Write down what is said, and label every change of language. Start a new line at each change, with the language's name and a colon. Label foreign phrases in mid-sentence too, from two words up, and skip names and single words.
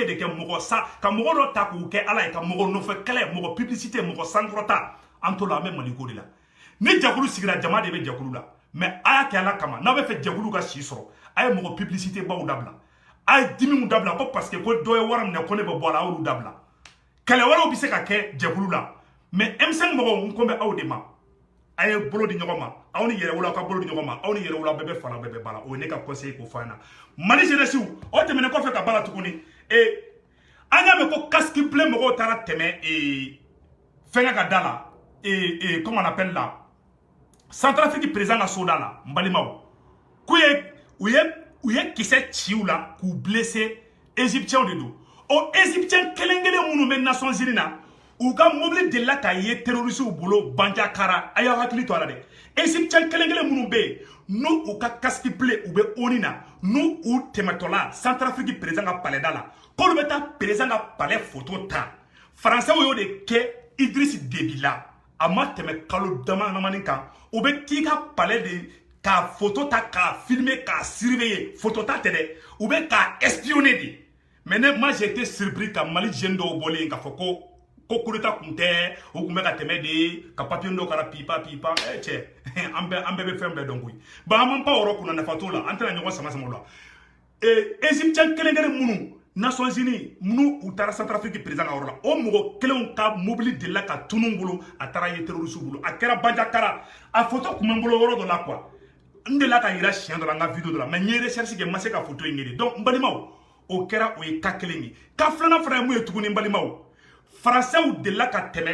Bambara: de kɛ mɔgɔ sa ka mɔgɔ dɔ ta k'u kɛ Ala ye ka mɔgɔ nɔfɛ kɛlɛ mɔgɔ publicité mɔgɔ sankɔrɔta an to la an bɛ Mali ko de la ni jɛkulu sigira jama de bɛ jɛkulu la mais a y'a kɛ Ala kama n'a bɛ fɛ jɛkulu ka si sɔrɔ a ye mɔgɔ publicité baw dabila a ye dimiw dabila ko
French: parce que
Bambara: ko dɔ ye wari minɛ ko ne bɛ bɔ a la a y'olu dabila kɛlɛ wɛrɛw bɛ se ka kɛ jɛkulu la mais M5 mɔgɔw n ko bɛ aw de ma a ye bolo di ɲɔgɔn ma aw ni yɛrɛwolo ka bolo di ɲɔgɔn ma aw ni yɛrɛwolo bɛɛ bɛ fara bɛɛ bɛ bala o ye ne ka conseil k'o fɔ an na Mali jeunesse o tɛmɛnen kɔfɛ ka bala tuguni an y'a mɛn ko
French: casque bleu
Bambara: mɔgɔw taara tɛmɛ fɛnkɛ ka da la
French: comment on appelle là
Bambara: Centrafrique président ka soda la n balimaw k'u ye kisɛ ci u la k'u blessé égyptiens de don o égyptien kelen minnu bɛ Nations Unies na u ka mobili delila k'a ye terrorisiw bolo Bandiakara a y'aw hakili to a la dɛ égyptien kelen minnu bɛ yen n'u u ka
French: casque bleu
Bambara: u bɛ ONU na n'u u tɛmɛtɔla Centrafrique président ka palais da la k'olu bɛ taa président ka palais photo ta français y'o de kɛ Idriss Déby la a ma tɛmɛ kalo damadamanin kan u bɛ t'i ka palais de k'a photo ta k'a filmer k'a surveiller photo ta tɛ dɛ u bɛ k'a espionner de
French: mais moi j'ai été surpris
Bambara: ka Mali jeune dɔw bɔlen k'a fɔ ko
French: coup d'état
Bambara: kun tɛ o kun bɛ ka tɛmɛ de ka papier dɔw kɛra pipa cɛ an bɛɛ bɛ fɛn bɛɛ dɔn koyi ba an man pa yɔrɔ kunna nafa t'o la an tɛna ɲɔgɔn sama o la égyptien kelen minnu Nations Unies minnu u taara Centrafrique président ka yɔrɔ la o mɔgɔ kelenw ka mobili delila ka tunun bolo a taara ye terroriste bolo a kɛra Bandiakara a photo kun bɛ n bolo yɔrɔ dɔ la quoi n delila ka yira siɲɛ dɔ la n ka vidéo dɔ la mais n ye recherche kɛ n ma se ka photo in ye donc n balimaw o kɛra o ye cas kelen ye cas filanan fana ye mun ye tuguni n balimaw Français delila ka